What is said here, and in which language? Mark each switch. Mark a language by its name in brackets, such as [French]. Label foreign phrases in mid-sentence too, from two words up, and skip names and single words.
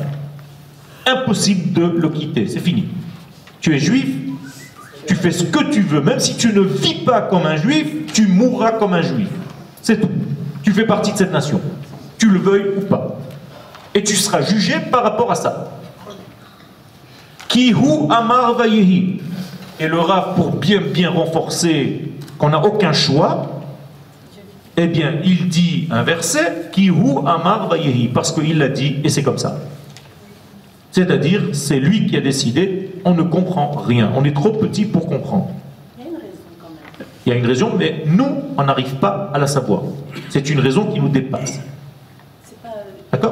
[French] Impossible de le quitter, c'est fini. Tu es juif, tu fais ce que tu veux, même si tu ne vis pas comme un juif, tu mourras comme un juif. C'est tout. Tu fais partie de cette nation, tu le veuilles ou pas. Et tu seras jugé par rapport à ça. [Hebrew] כי הוא אמר ויהי. [French] Et le Rav, pour bien renforcer qu'on n'a aucun choix, eh bien, il dit un verset, [Hebrew] כי הוא אמר ויהי, [French] parce qu'il l'a dit, et c'est comme ça. C'est-à-dire, c'est lui qui a décidé, on ne comprend rien. On est trop petit pour comprendre. Il y a une raison quand même. Il y a une raison, mais nous, on n'arrive pas à la savoir. C'est une raison qui nous dépasse. C'est pas D'accord?